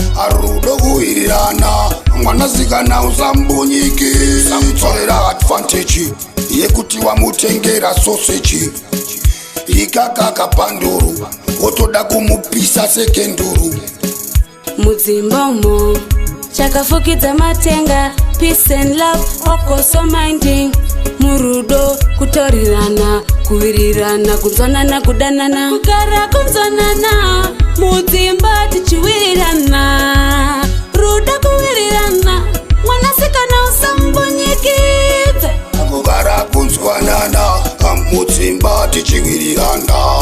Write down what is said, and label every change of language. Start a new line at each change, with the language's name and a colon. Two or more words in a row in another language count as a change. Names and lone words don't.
Shona: Rudo kuwirirana, mwanasikana usambunyikidza. Samutsorera advantage yekuti wamutengera soseji. Ikakaka panduru, wotoda kumupisa sekenduru. Mudzimba umo, chakafukidza matenga,
English: peace and love,
Shona: oko so minding. Murudo, kutorirana, kuwirirana, kunzwanana, kudanana. Kugara kunzwanana, mudzimba tichiwirirana. Ruda kuwirirana, mwanasikana usambunyikidza. Kugara kunzwanana, mudzimba tichiwirirana.